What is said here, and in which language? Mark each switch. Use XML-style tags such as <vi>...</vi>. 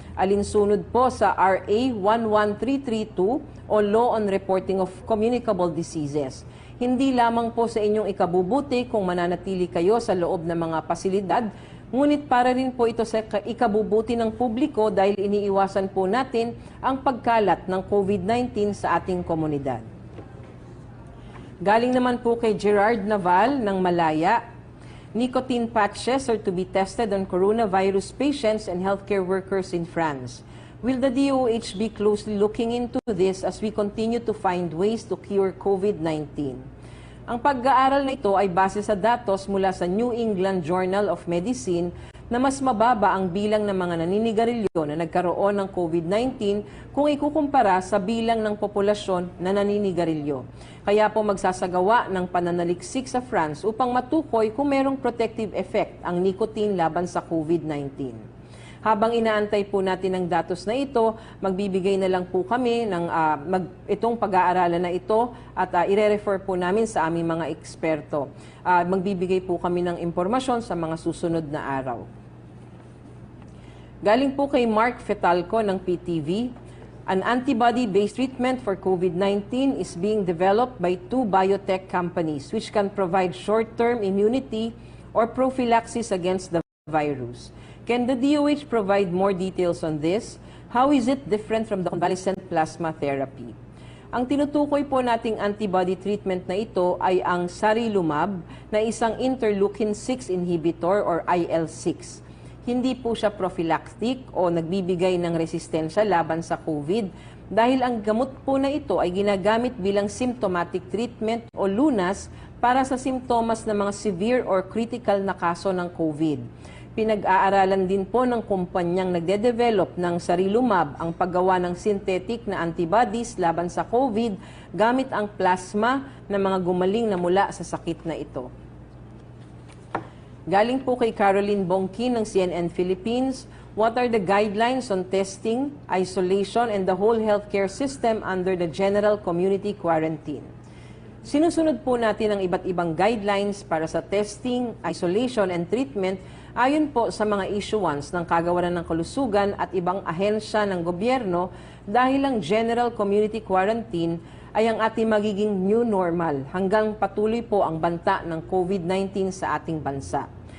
<tl>Alinsunod po sa RA 11332 o Law on Reporting of Communicable Diseases. Hindi lamang po sa inyong ikabubuti kung mananatili kayo sa loob ng mga pasilidad, ngunit para rin po ito sa ikabubuti ng publiko dahil iniiwasan po natin ang pagkalat ng COVID-19 sa ating komunidad. Galing naman po kay</tl> <en>Gerard Naval ng Malaya, nicotine patches are to be tested on coronavirus patients and healthcare workers in France. Will the DOH be closely looking into this as we continue to find ways to cure COVID-19?</en> <tl>Ang pag-aaral na ito ay base sa datos mula sa New England Journal of Medicine na mas mababa ang bilang ng mga naninigarilyo na nagkaroon ng COVID-19 kung ikukumpara sa bilang ng populasyon na naninigarilyo. Kaya po magsasagawa ng pananaliksik sa France upang matukoy kung merong protective effect ang nicotine laban sa COVID-19. Habang inaantay po natin ang datos na ito, magbibigay na lang po kami ng itong pag-aaralan na ito at ire-refer po namin sa aming mga eksperto. Magbibigay po kami ng impormasyon sa mga susunod na araw. Galing po kay</tl> <en>Mark Fetalco ng PTV, an antibody-based treatment for COVID-19 is being developed by 2 biotech companies which can provide short-term immunity or prophylaxis against the virus. Can the DOH provide more details on this? How is it different from the convalescent plasma therapy?</en> <tl>Ang tinutukoy po nating antibody treatment na ito ay ang sarilumab na isang interleukin-6 inhibitor or IL-6. Hindi po siya prophylactic o nagbibigay ng resistensya laban sa COVID dahil ang gamot po na ito ay ginagamit bilang symptomatic treatment o lunas para sa simptomas ng mga</tl> <en>severe or critical</en> <tl>na kaso ng COVID. Pinag-aaralan din po ng kumpanyang nagde-develop ng sarilumab ang paggawa ng synthetic na antibodies laban sa COVID gamit ang plasma ng mga gumaling na mula sa sakit na ito. Galing po kay</tl> <en>Caroline Bongkin ng CNN Philippines, what are the guidelines on testing, isolation, and the whole healthcare system under the general community quarantine?</en> <tl>Sinusunod po natin ang iba't ibang guidelines para sa</tl> <en>testing, isolation, and treatment</en> <tl>ayon po sa mga issuance ng Kagawaran ng Kalusugan at ibang ahensya ng gobyerno dahil ang general community quarantine ay ang ating magiging new normal hanggang patuloy po ang banta ng COVID-19 sa ating bansa.</tl>